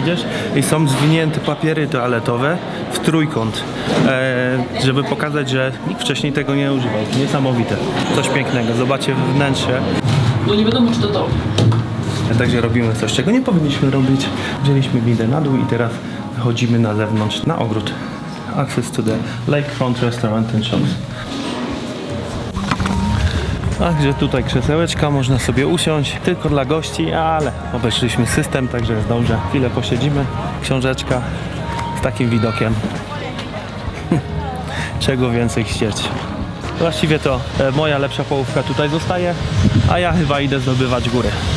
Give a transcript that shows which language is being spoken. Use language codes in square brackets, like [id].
[pl] Idziesz i są zwinięte papiery toaletowe w trójkąt, żeby pokazać, że nikt wcześniej tego nie używał. Niesamowite. Coś pięknego. Zobaczcie wnętrze. No nie wiadomo, czy to. Także robimy coś, czego nie powinniśmy robić. Wzięliśmy windę na dół i teraz chodzimy na zewnątrz, na ogród. [en] Access to the lakefront restaurant and shops. [pl] Także tutaj krzesełeczka, można sobie usiąść, tylko dla gości, ale obeszliśmy system, także jest dobrze. Chwilę posiedzimy, książeczka z takim widokiem. Czego więcej chcieć. Właściwie to moja lepsza połówka tutaj zostaje, a ja chyba idę zdobywać góry.